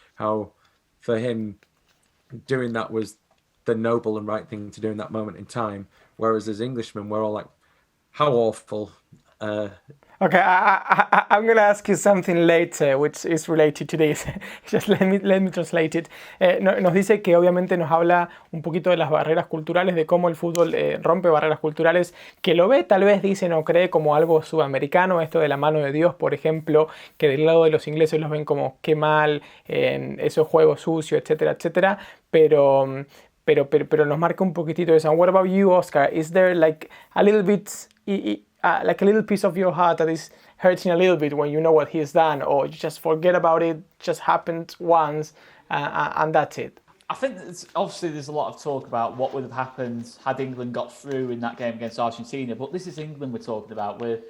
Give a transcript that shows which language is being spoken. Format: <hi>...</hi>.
<en>How for him doing that was the noble and right thing to do in that moment in time, whereas as Englishmen we're all like, how awful. Okay, I'm gonna ask you something later, which is related to this. Just let me translate it.</en> <es>Nos dice que obviamente nos habla un poquito de las barreras culturales, de cómo el fútbol rompe barreras culturales, que lo ve, tal vez dice, no cree como algo sudamericano, esto de la mano de Dios, por ejemplo, que del lado de los ingleses los ven como qué mal, esos juegos sucios, etcétera, etcétera, pero nos marca un poquitito eso.</es> <en>And what about you, Oscar? Is there like a little bit, like a little piece of your heart that is hurting a little bit when you know what he's done, or you just forget about it, just happened once, and that's it? I think obviously there's a lot of talk about what would have happened had England got through in that game against Argentina, but this is England we're talking about.</en>